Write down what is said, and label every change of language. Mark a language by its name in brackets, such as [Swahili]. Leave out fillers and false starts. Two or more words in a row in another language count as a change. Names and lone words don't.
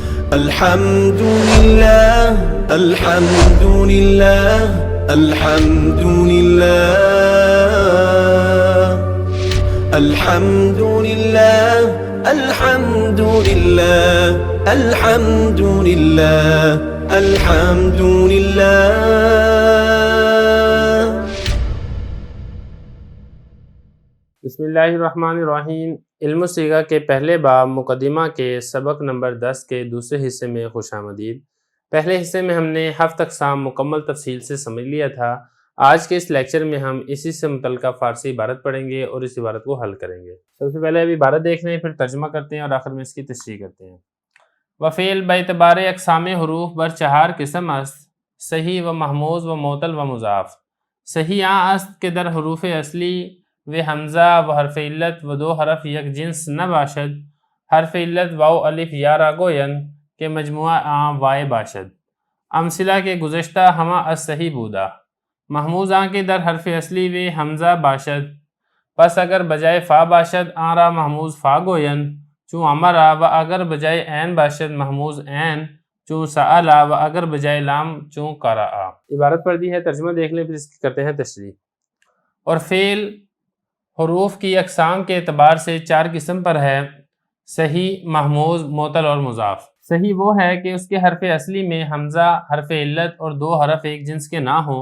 [Arabic] الحمد لله الحمد لله الحمد لله الحمد لله الحمد لله الحمد لله الحمد لله. بسم اللہ الرحمن الرحیم. [Urdu] علم الصیغہ کے پہلے باب مقدمہ کے سبق نمبر 10 کے دوسرے حصے میں خوش آمدید. پہلے حصے میں ہم نے ہفت اقسام مکمل تفصیل سے سمجھ لیا تھا. آج کے اس لیکچر میں ہم اسی سے متعلقہ فارسی عبارت پڑھیں گے اور اس عبارت کو حل کریں گے. سب سے پہلے اب عبارت دیکھ لیں، پھر ترجمہ کرتے ہیں اور آخر میں اس کی تشریح کرتے ہیں. [Persian] وفعل باعتبار اقسام حروف بر چہار قسم است: صحیح و محموز و معطل و مضاف. صحیح آن است که در حروف اصلی و حمزہ و حرف علت و دو حرف یک جنس نباشد. حرف علت واو الف یا را گویند کہ مجموعہ آن وائے باشد. امثلہ کے گزشتہ ہما از صحیح بودا. محموز آن کے در حرف اصلی و حمزہ باشد، پس اگر بجائے فا باشد آن را محموز فا گویند چون امرا، و اگر بجائے عین باشد محموز عین چون سألا، و اگر بجائے لام چون قرأ. [Urdu] عبارت پڑھ دی ہے، ترجمہ دیکھ لیں پھر اس کی کرتے ہیں تشریح. اور فعل حروف کی اقسام کے اعتبار سے چار قسم پر ہے: صحیح، محموز، معطل اور مضاف. صحیح وہ ہے کہ اس کے حرف اصلی میں حمزہ، حرف علت اور دو حرف ایک جنس کے نہ ہوں.